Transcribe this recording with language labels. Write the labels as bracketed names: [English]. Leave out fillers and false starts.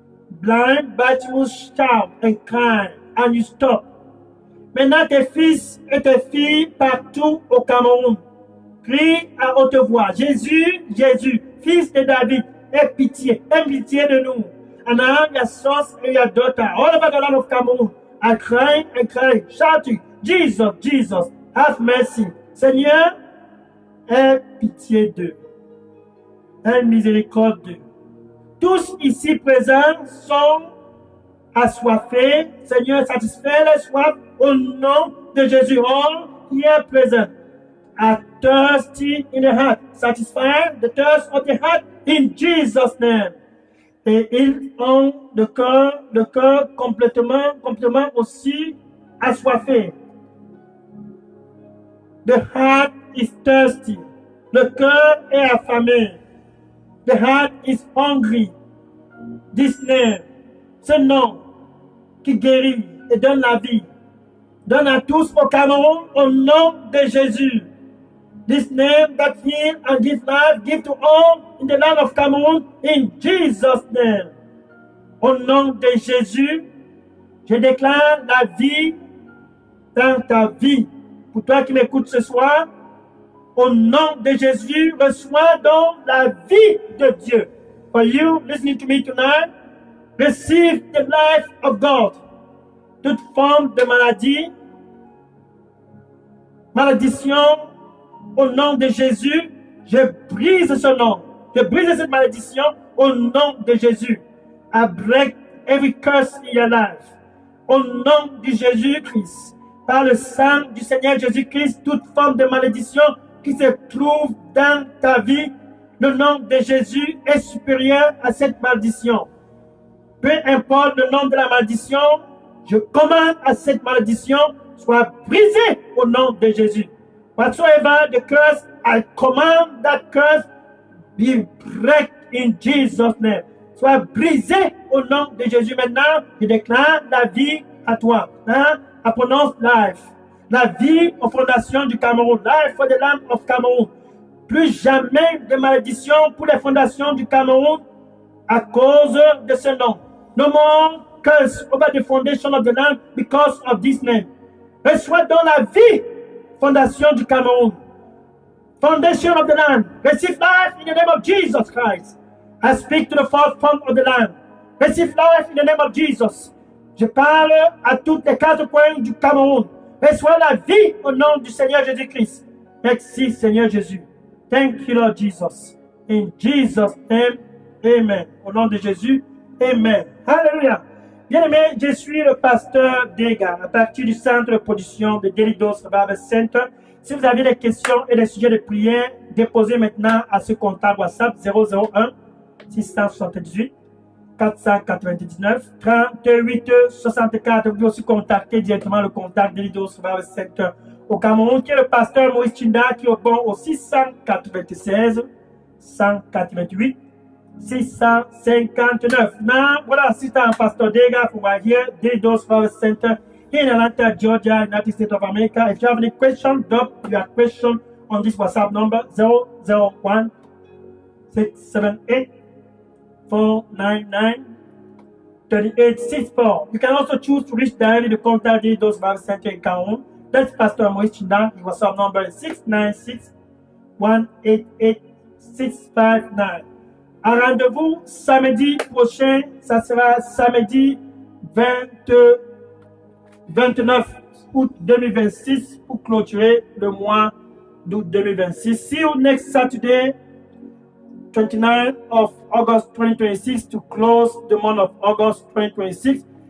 [English] Blind Bartimus shout and cry and you stop. [French] Maintenant tes fils et tes filles partout au Cameroun crient à haute voix. Jésus, Jésus, fils de David, aie pitié de nous. [English] And I am your sons and your daughter all over the land of Cameroon. I cry and cry, shouting, Jesus, Jesus, have mercy. [French] Seigneur, aie pitié d'eux. Aie miséricorde d'eux. Tous ici présents sont assoiffés. Seigneur, satisfais les soifs au nom de Jésus. [English] All here present are thirsty in the heart. Satisfy the thirst of the heart in Jesus' name. [French] Et ils ont le cœur complètement aussi assoiffé. [English] The heart is thirsty. [French] Le cœur est affamé. [English] The heart is hungry. This name, [French] ce nom qui guérit et donne la vie, donne à tous au Cameroun au nom de Jésus. [English] This name that heal and give life, give to all in the land of Cameroon in Jesus' name. [French] Au nom de Jésus, je déclare la vie dans ta vie. Pour toi qui m'écoutes ce soir, au nom de Jésus, reçois donc la vie de Dieu. [English] For you listening to me tonight, receive the life of God. [French] Toute forme de malédiction, au nom de Jésus, je brise ce nom. Je brise cette malédiction au nom de Jésus. [English] I break every curse in your life. [French] Au nom de Jésus-Christ, par le sang du Seigneur Jésus-Christ, toute forme de malédiction qui se trouve dans ta vie, le nom de Jésus est supérieur à cette malédiction. Peu importe le nom de la malédiction, je commande à cette malédiction soit brisée au nom de Jésus. [English] Whatsoever the curse, I command that curse be break in Jesus' name. [French] Soit brisé au nom de Jésus. Maintenant, je déclare la vie à toi. Hein? [English] I pronounce life. [French] La vie aux fondations du Cameroun. [English] Life for the land of Cameroon. [French] Plus jamais de malédiction pour les fondations du Cameroun à cause de ce nom. [English] No more curse over the foundation of the land because of this name. [French] Reçois donc la vie, fondation du Cameroun. [English] Foundation of the land. Receive life in the name of Jesus Christ. I speak to the fourth form of the land. Receive life in the name of Jesus. [French] Je parle à toutes les 4 coins du Cameroun. Reçois la vie au nom du Seigneur Jésus-Christ. Merci Seigneur Jésus. [English] Thank you Lord Jesus. In Jesus' name, amen. [French] Au nom de Jésus, amen. Alléluia. Bien-aimé, je suis le pasteur Dega, à partir du centre de production de Daily Dose Bible Center. Si vous avez des questions et des sujets de prière, déposez maintenant à ce contact WhatsApp 001 678 499 38 64. Vous pouvez aussi contacter directement le contact de Leaders Revival Center au Cameroun, qui est le pasteur Maurice Chinda, qui répond au 696 188 659. [English] Now, what I see Pastor Dega from right here, Leaders Revival Center in Atlanta, Georgia, United States of America. If you have any question, drop your question on this WhatsApp number 001 678 499 3864. You can also choose to reach directly the contact de those Bible Center in Cameroun. That's Pastor Maurice Chinda. His WhatsApp number is 696 188 659. [French] Un rendez-vous samedi prochain, ça sera samedi 29 août 2026 pour clôturer le mois d'août 2026. [English] See you next Saturday, 29th of August 2026, to close the month of August 2026.